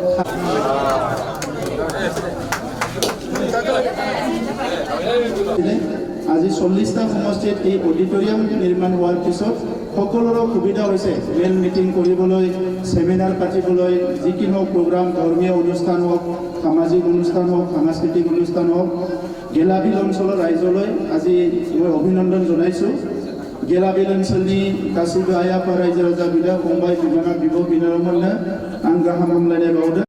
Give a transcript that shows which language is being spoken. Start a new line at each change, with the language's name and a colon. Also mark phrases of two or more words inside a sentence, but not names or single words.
Assamese: আজি 40টা সমষ্টিত এই অডিটৰিয়াম নিৰ্মাণ হোৱাৰ পিছত সকলোৰে সুবিধা হৈছে মেল মিটিং কৰিবলৈ সেমিনাৰ পাতিবলৈ যিকোনো প্ৰগ্ৰাম ধৰ্মীয় অনুষ্ঠান হওক সামাজিক অনুষ্ঠান হওক সাংস্কৃতিক অনুষ্ঠান হওক গেলাবিল অঞ্চলৰ ৰাইজলৈ আজি মই অভিনন্দন জনাইছোঁ
Bodo: गेलाबिल ओनसोलनि गासैबो आइ आफा रायजो राजा बिदा फंबाय बिनानाव बिब' बिनानावमोननो आं गाहाम हामलायनाय बावदों।